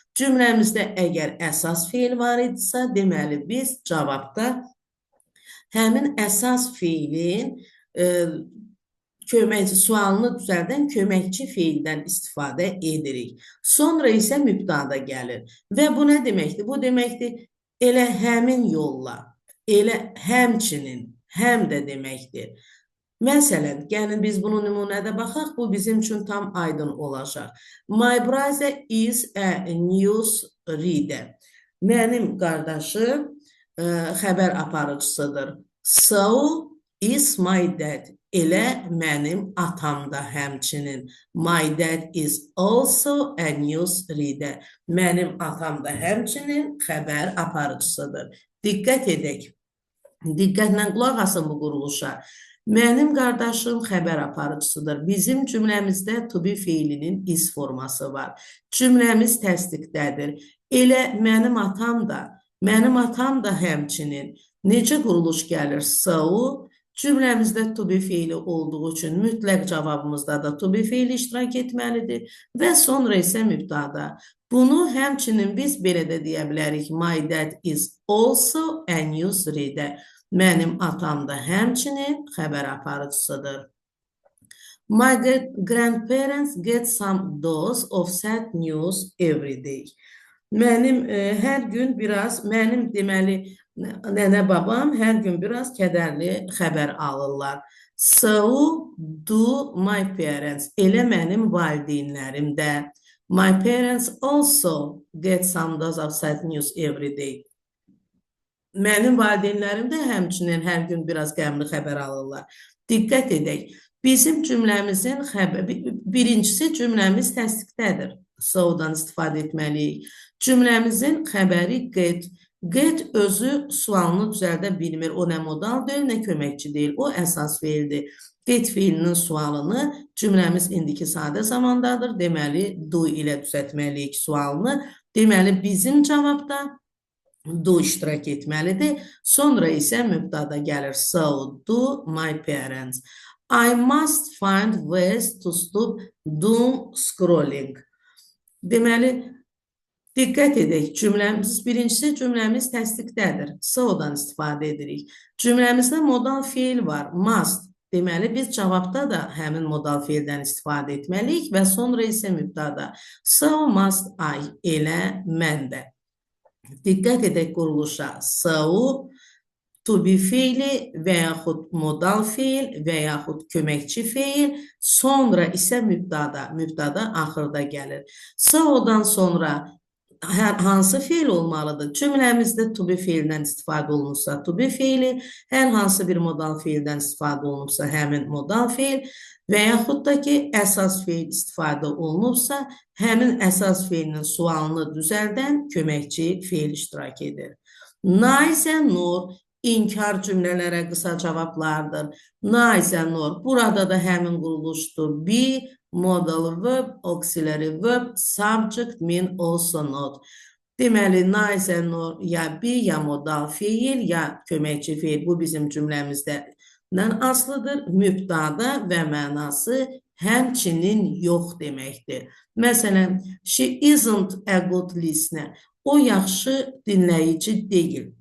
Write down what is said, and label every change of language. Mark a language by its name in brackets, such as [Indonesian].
[Azerbaijani] Cümləmizdə əgər əsas fiil var idisə, deməli biz cavabda həmin əsas fiilin köməkçi sualını düzəldən köməkçi fiildən istifadə edirik. Sonra isə mübtada gəlir. Və bu nə deməkdir? Bu deməkdir, elə həmin yolla, elə həmçinin, həm də deməkdir. Məsələn, gəlin biz bunu nümunədə baxaq, bu bizim üçün tam aydın olacaq. [English] My brother is a news reader. [Azerbaijani] Mənim qardaşım xəbər aparıcısıdır. [English] So is my dad. [Azerbaijani] Elə mənim atam da həmçinin. [English] My dad is also a news reader. [Azerbaijani] Mənim atam da həmçinin xəbər aparıcısıdır. Diqqət edək. Diqqətlə qulaq asın bu quruluşa. Mənim qardaşım xəbər aparıcısıdır. Bizim cümləmizdə to be fiilinin is forması var. Cümləmiz təsdiqdədir. Elə mənim atam da həmçinin. Necə quruluş gəlir? So, cümləmizdə to be fiili olduğu üçün mütləq cavabımızda da to be fiili iştirak etməlidir və sonra isə mübtada. Bunu həmçinin biz belə də deyə bilərik. [English] My dad is also a news reader. [Azerbaijani] Mənim atam da həmçinin xəbər aparıcısıdır. [English] My grandparents get some dose of sad news every day. [Azerbaijani] Mənim hər gün biraz, mənim deməli, nənə babam hər gün biraz kədərli xəbər alırlar. [English] So do my parents. [Azerbaijani] Elə mənim valideynlərim də. [English] My parents also get some dose of sad news every day. [Azerbaijani] Mənim valideynlərim də həmçinin hər gün biraz qəmli xəbər alırlar. Diqqət edək. Bizim cümləmizin birincisi cümləmiz təsdiqdədir. So-dan istifadə etməliyik. Cümləmizin xəbəri get. Get özü sualını düzəldə bilmir. O nə modal deyil, nə köməkçi deyil. O əsas fiildir. Get fiilinin sualını cümləmiz indiki sadə zamandadır. Deməli, do ilə düzəltməliyik sualını. Deməli, bizim cavabda do iştirak etməlidir. Sonra isə mübtada gəlir. [English] So do my parents. I must find ways to stop doom scrolling. [Azerbaijani] Deməli, diqqət edək, birincisi cümləmiz təsdiqdədir. So-dan istifadə edirik. Cümləmizdə modal fiil var, must. Deməli, biz cavabda da həmin modal fiildən istifadə etməliyik və sonra isə mübtada. [English] So must I, [Azerbaijani] elə mən də. Diqqət edək quruluşa. So, to be fiili və yaxud modal fiil və yaxud köməkçi fiil, sonra isə mübtada. Mübtada axırda gəlir. So-dan sonra hansı fiil olmalıdır? Cümləmizdə to be fiilindən istifadə olunursa to be fiili, hər hansı bir modal fiildən istifadə olunursa həmin modal fiil və yaxud da ki, əsas fiil istifadə olunursa, həmin əsas fiilinin sualını düzəldən köməkçi fiil iştirak edir. Neither nor inkar cümlələrə qısa cavablardır. Neither nor, burada da həmin quruluşdur. [English] Be, modal verb, auxiliary verb, subject, mean, also not. [Azerbaijani] Deməli, neither nor ya be, ya modal fiil, ya köməkçi fiil. Bu bizim cümləmizdən asılıdır. Mübtada və mənası həmçinin yox deməkdir. Məsələn, [English] she isn't a good listener. [Azerbaijani] O yaxşı dinləyici deyil.